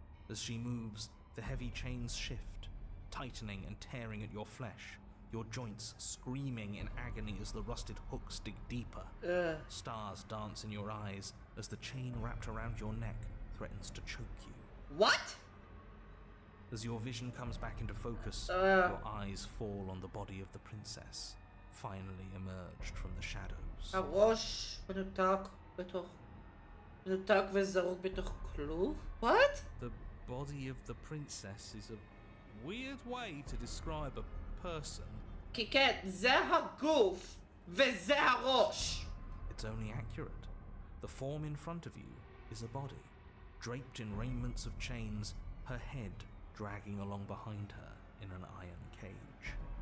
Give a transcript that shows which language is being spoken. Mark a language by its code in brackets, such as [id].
[en] As she moves, the heavy chains shift, tightening and tearing at your flesh, your joints screaming in agony as the rusted hooks dig deeper. Stars dance in your eyes as the chain wrapped around your neck threatens to choke you. What? As your vision comes back into focus, your eyes fall on the body of the princess, finally emerged from the shadows. [he] הראש מנותק וזרוק בתוך כלוב? [en] What? The body of the princess is a weird way to describe a person. [he] כי כן, זה הגוף וזה הראש. [en] It's only accurate. The form in front of you is a body, draped in raiments of chains, her head dragging along behind her in an iron cage.